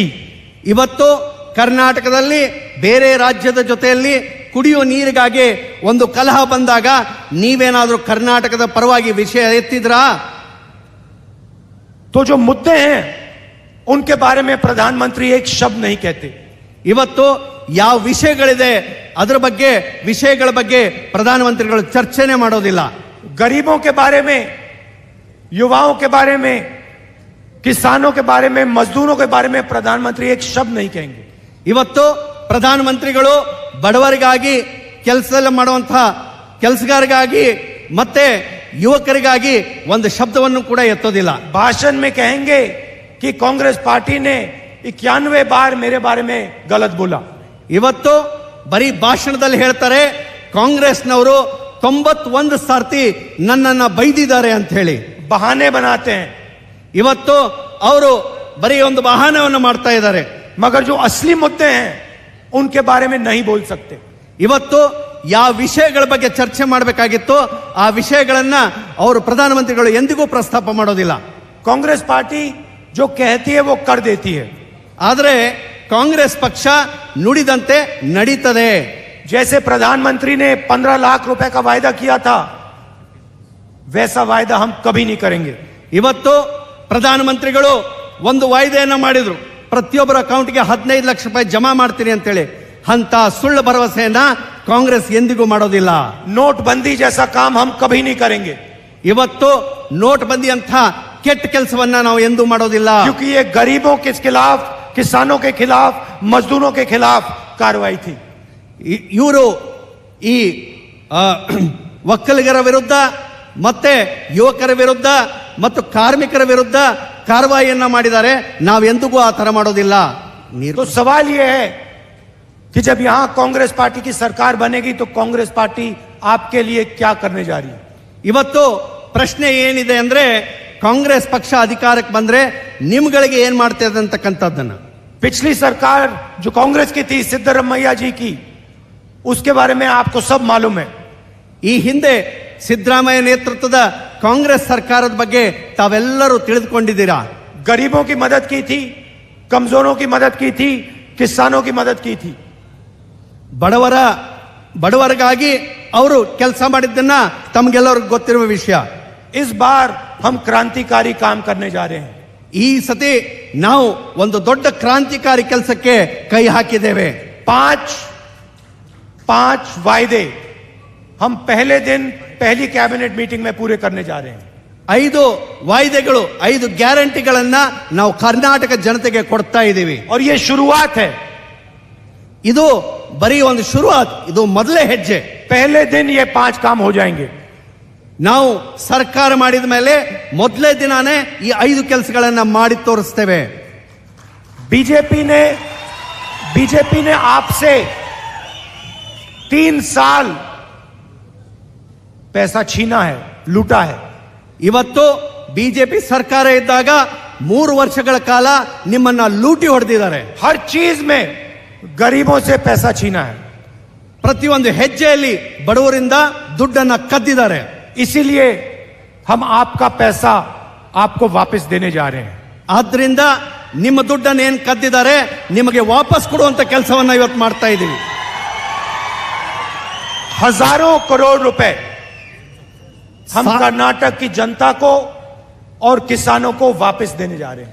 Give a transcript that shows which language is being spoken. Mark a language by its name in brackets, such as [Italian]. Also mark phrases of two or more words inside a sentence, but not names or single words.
[Kannada] ಇವತ್ತು ಕರ್ನಾಟಕದಲ್ಲಿ ಬೇರೆ ರಾಜ್ಯದ ಜೊತೆಯಲ್ಲಿ ಕುಡಿಯುವ ನೀರಿಗಾಗಿ ಒಂದು ಕಲಹ ಬಂದಾಗ ನೀವೇನಾದ್ರೂ ಕರ್ನಾಟಕದ ಪರವಾಗಿ ವಿಷಯ ಎತ್ತಿದ್ರಾ? [Hindi] तो जो मुद्दे हैं उनके बारे में प्रधानमंत्री एक शब्द नहीं कहते। [Kannada] ಇವತ್ತು ಯಾವ ವಿಷಯಗಳಿದೆ ಅದರ ಬಗ್ಗೆ ವಿಷಯಗಳ ಬಗ್ಗೆ ಪ್ರಧಾನಮಂತ್ರಿಗಳು ಚರ್ಚೆನೆ ಮಾಡೋದಿಲ್ಲ. [Hindi] गरीबों के बारे में, युवाओं के बारे में, किसानों के बारे में, मजदूरों के बारे में प्रधानमंत्री एक शब्द नहीं कहेंगे। [Kannada] ಇವತ್ತು ಪ್ರಧಾನಮಂತ್ರಿಗಳು ಬಡವರಿಗಾಗಿ ಕೆಲಸ ಮಾಡುವಂತಹ ಕೆಲಸಗಾರರಿಗಾಗಿ ಮತ್ತೆ ಯುವಕರಿಗಾಗಿ ಒಂದು ಶಬ್ದವನ್ನು ಕೂಡ ಎತ್ತೋದಿಲ್ಲ. [Hindi] भाषण में कहेंगे कि कांग्रेस पार्टी ने 91 बार मेरे बारे में गलत बोला। [Kannada] ಇವತ್ತು ಬರೀ ಭಾಷಣದಲ್ಲಿ ಹೇಳ್ತಾರೆ ಕಾಂಗ್ರೆಸ್ನವರು 91 ಸಾರ್ತಿ ನನ್ನನ್ನ ಬೈದಿದ್ದಾರೆ ಅಂತ ಹೇಳಿ. [Hindi] बहाने बनाते हैं, [Kannada] ಇವತ್ತು ಅವರು ಬರೀ ಒಂದು ವಾಹನವನ್ನು ಮಾಡ್ತಾ ಇದ್ದಾರೆ. [Hindi] मगर जो असली मुद्दे हैं उनके बारे में नहीं बोल सकते. [Kannada] ಇವತ್ತು ಯಾವ ವಿಷಯಗಳ ಬಗ್ಗೆ ಚರ್ಚೆ ಮಾಡಬೇಕಾಗಿತ್ತು ಆ ವಿಷಯಗಳನ್ನ ಅವರು ಪ್ರಧಾನಮಂತ್ರಿಗಳು ಎಂದಿಗೂ ಪ್ರಸ್ತಾಪ ಮಾಡೋದಿಲ್ಲ. [Hindi] कांग्रेस पार्टी जो कहती है वो कर देती है. [Kannada] ಆದರೆ ಕಾಂಗ್ರೆಸ್ ಪಕ್ಷ ನುಡಿದಂತೆ ನಡೀತದೆ. [Hindi] जैसे प्रधानमंत्री ने 15 लाख रुपए का वायदा किया था वैसा वायदा हम कभी नहीं करेंगे. [Kannada] ಇವತ್ತು ಪ್ರಧಾನಮಂತ್ರಿಗಳು ಒಂದು ವಾಯ್ದೆಯನ್ನ ಮಾಡಿದ್ರು, ಪ್ರತಿಯೊಬ್ಬರ ಅಕೌಂಟ್ಗೆ 15 ಲಕ್ಷ ರೂಪಾಯಿ ಜಮಾ ಮಾಡ್ತೀನಿ ಅಂತೇಳಿ. ಅಂತ ಸುಳ್ಳು ಭರವಸೆಯನ್ನ ಕಾಂಗ್ರೆಸ್ ಎಂದಿಗೂ ಮಾಡೋದಿಲ್ಲ. [Hindi] नोटबंदी जैसा काम हम कभी नहीं करेंगे. [Kannada] ಇವತ್ತು ನೋಟ್ ಬಂದಿ ಅಂತ ಕೆಟ್ಟ ಕೆಲಸವನ್ನ ನಾವು ಎಂದೂ ಮಾಡೋದಿಲ್ಲ. [Hindi] क्योंकि ये गरीबों के खिलाफ, किसानों के खिलाफ, मजदूरों के खिलाफ कार्रवाई थी. [Kannada] ಇವರು ಈ ಒಕ್ಕಲಿಗರ ವಿರುದ್ಧ ಮತ್ತೆ ಯುವಕರ ವಿರುದ್ಧ ಮತ್ತು ಕಾರ್ಮಿಕರ ವಿರುದ್ಧ ಕಾರ್ಯವಾಹಿಯನ್ನ ಮಾಡಿದ್ದಾರೆ. ನಾವೆಂದಿಗೂ ಆ ತರ ಮಾಡೋದಿಲ್ಲ. [Hindi] तो सवाल ये है कि जब यहां कांग्रेस पार्टी की सरकार बनेगी तो कांग्रेस पार्टी आपके लिए क्या करने जा रही है. [Kannada] ಇವತ್ತು ಪ್ರಶ್ನೆ ಏನಿದೆ ಅಂದ್ರೆ ಕಾಂಗ್ರೆಸ್ ಪಕ್ಷ ಅಧಿಕಾರಕ್ಕೆ ಬಂದ್ರೆ ನಿಮ್ಗಳಿಗೆ ಏನ್ ಮಾಡ್ತದೆ ಅಂತಕ್ಕಂಥದ್ದನ್ನ. [Hindi] पिछली सरकार जो कांग्रेस की थी सिद्धरामैया जी की, उसके बारे में आपको सब मालूम है. [Kannada] ಈ ಹಿಂದೆ ಸಿದ್ದರಾಮಯ್ಯ ನೇತೃತ್ವದ ಕಾಂಗ್ರೆಸ್ ಸರ್ಕಾರದ ಬಗ್ಗೆ ತಾವೆಲ್ಲರೂ ತಿಳಿದುಕೊಂಡಿದ್ದೀರಾ. [Hindi] गरीबों की मदद की थी, कमजोरों की मदद की थी, किसानों की मदद की थी. [Kannada] ಬಡವರಿಗಾಗಿ ಅವರು ಕೆಲಸ ಮಾಡಿದ್ದನ್ನ ತಮಗೆಲ್ಲರಿಗೂ ಗೊತ್ತಿರುವ ವಿಷಯ. [Hindi] इस बार हम क्रांतिकारी काम करने जा रहे हैं. [Kannada] ಈ ಸತಿ ನಾವು ಒಂದು ದೊಡ್ಡ ಕ್ರಾಂತಿಕಾರಿ ಕೆಲಸಕ್ಕೆ ಕೈ ಹಾಕಿದ್ದೇವೆ. [Hindi] 5 वायदे हम पहले दिन पहली [English] cabinet meeting [Hindi] में पूरे करने जा रहे हैं. [Kannada] 5 ವಾಯ್ದೆಗಳು, 5 ಗ್ಯಾರಂಟಿಗಳನ್ನ ನಾವು ಕರ್ನಾಟಕ ಜನತೆಗೆ ಕೊಡ್ತಾ ಇದ್ದೀವಿ. [Hindi] और ये शुरुआत है. [Kannada] ಇದು ಬರೀ ಒಂದು ಶುರುವಾತ್, ಇದು ಮೊದಲೇ ಹೆಜ್ಜೆ. [Hindi] पहले दिन ये 5 काम हो जाएंगे. [Kannada] ನಾವು ಸರ್ಕಾರ ಮಾಡಿದ ಮೇಲೆ ಮೊದಲೇ ದಿನಾನೇ ಈ 5 ಕೆಲಸಗಳನ್ನ ಮಾಡಿ ತೋರಿಸ್ತೇವೆ. [Hindi] बीजेपी ने आपसे 3 साल पैसा छीना है, लूटा है. [Kannada] ಇವತ್ತು ಬಿಜೆಪಿ ಸರ್ಕಾರ ಇದ್ದಾಗ 3 ವರ್ಷಗಳ ಕಾಲ ನಿಮ್ಮನ್ನ ಲೂಟಿ ಹೊಡೆದಿದ್ದಾರೆ. [Hindi] हर चीज में गरीबों से पैसा छीना है. [Kannada] ಪ್ರತಿಯೊಂದು ಹೆಜ್ಜೆಯಲ್ಲಿ ಬಡವರಿಂದ ದುಡ್ಡನ್ನ ಕದ್ದಿದ್ದಾರೆ. [Hindi] इसीलिए हम आपका पैसा आपको वापस देने जा रहे हैं. [Kannada] ಆದ್ರಿಂದ ನಿಮ್ಮ ದುಡ್ಡನ್ನು ಏನ್ ಕದ್ದಿದ್ದಾರೆ ನಿಮಗೆ ವಾಪಸ್ ಕೊಡುವಂತ ಕೆಲಸವನ್ನ ಇವತ್ತು ಮಾಡ್ತಾ ಇದ್ದೀವಿ. [Hindi] हजारों करोड़ रुपए हम कर्नाटक की जनता को और किसानों को वापस देने जा रहे हैं.